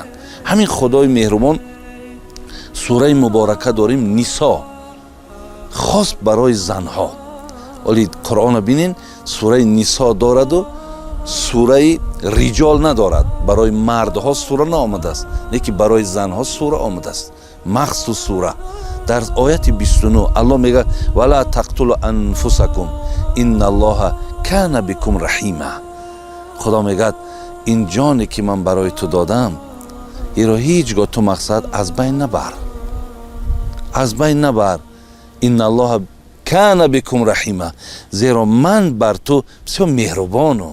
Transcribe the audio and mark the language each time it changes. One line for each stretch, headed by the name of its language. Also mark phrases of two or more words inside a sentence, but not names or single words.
Tajik: ҳамин худои меҳрубон сураи муборака дорем нисо, хос барои занҳо. оли қуръона бинин сураи нисо дораду сураи риҷол надорад. барои мардҳо сура наомадааст, лекин барои занҳо сура омадааст. махсус сура дар ояти 29 аллоҳ мегӯяд
Arabic: ولا تقتلوا أنفسكم إن الله كان بكم رحيما.
Tajik: худо мегӯяд ин ҷоне ки ман барои ту додам иро ҳеҷ гоҳ ту мақсад аз байн набар. аз байн набар.
Arabic: إن الله كان بكم رحيما.
Tajik: зеро ман бар ту бисёр меҳрубонам.